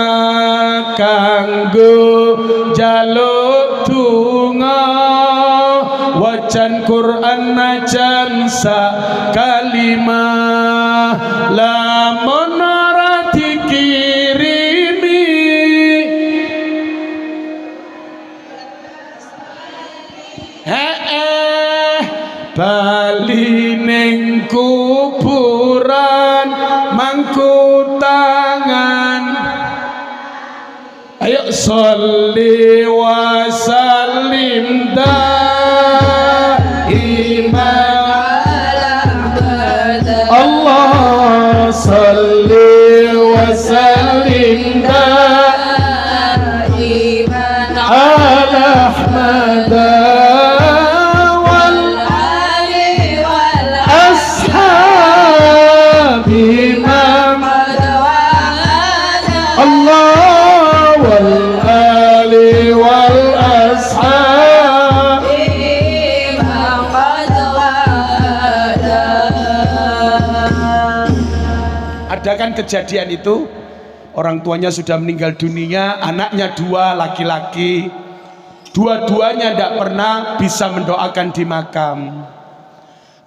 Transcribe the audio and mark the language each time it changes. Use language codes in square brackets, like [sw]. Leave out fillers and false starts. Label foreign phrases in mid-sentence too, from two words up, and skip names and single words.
[jv] kanggo jaluk tunga wajan Quran najan sa kalimah lamun ora dikirimi bali ning kuburan mangku tangan. [ar] يا صلّ وسلّم الله صلّ وسلّم دائما على أحمد والآل والأصحاب إمام الله والآل والأصحاب إمام Allah wal ali wal ashab imam [id] ada kan kejadian itu, orang tuanya sudah meninggal dunia, anaknya 2 laki-laki, dua-duanya tidak pernah bisa mendoakan di makam.